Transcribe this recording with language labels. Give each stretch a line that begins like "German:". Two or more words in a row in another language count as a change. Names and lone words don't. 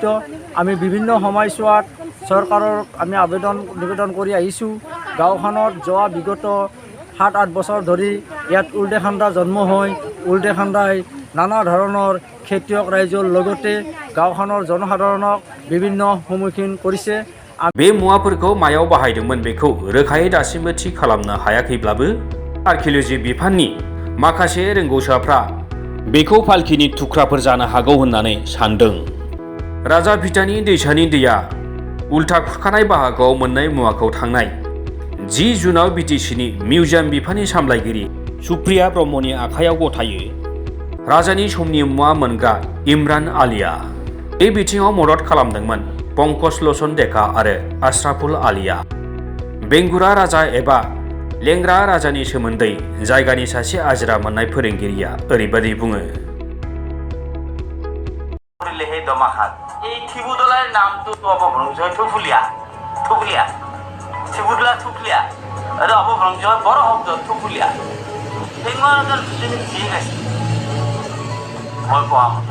Assamese: আমি বিভিন্ন সময়ছোৱাত চৰকাৰক আমি নিবেদন কৰি আহিছোঁ। গাঁওখনত যোৱা বিগত 7-8 বছৰ ধৰি ইয়াত উল্টে খান্দা জন্ম হৈ উল্টে খান্দাই নানা ধৰণৰ খেতিয়ক ৰাইজৰ লগতে গাঁওখনৰ জনসাধাৰণক বিভিন্ন সন্মুখীন কৰিছে।
Bodo: बे मुवाफोरखौ मायाव बाहायदोंमोन बेखौ रोखायै दासिमबो थि खालामनो हायाखैब्लाबो आर्किअल'जि बिफाननि माखासे रोंगौसाफ्रा बेखौ फाल्किनि थुख्राफोर जानो हागौ होननानै सानदों। राजा बिथानि दैसानि दैया उल्था खुरखानाय बाहागोआव मोननाय मुवाखौ थांनाय 10 जुनाव बिटिसिनि मिउजियाम बिफाननि सामलायगिरि सुप्रिया ब्रह्मनि आखायाव गथायो। राजानि समनि मुवा मोनग्रा इमरान आलिया बे बिथिङाव मदद खालामदोंमोन पंकज लोचन डेका आरो आशराफुल आलिया। बेंगुरा राजा एबा लेंग्रा राजानि सोमोन्दै जायगानि सासे आजिरा मोननाय फोरोंगिरिया ओरैबायदि बुङो।
Assamese: এই থিবুদলাৰ নামটো অপভ্ৰংশ থুফুলিয়া থুফুলিয়া থিবুদলা থুফুলিয়া আৰু অপভ্ৰংশ বড় শব্দ থুফুলিয়া। ফেঙুৱাৰ জিন আছে মই কোৱা মতে।